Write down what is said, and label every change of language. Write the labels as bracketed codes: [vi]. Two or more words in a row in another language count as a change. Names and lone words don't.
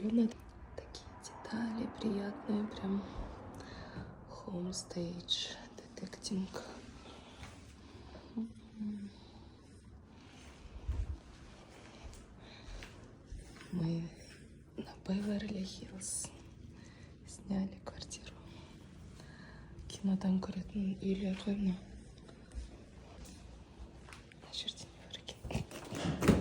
[ru] Такие детали приятные, прям [en] homestage detecting. [ru] Мы на Беверли-Хиллз сняли квартиру. [kk] Кинодан көретін үйлер ғой мына. Мына жерден көрген.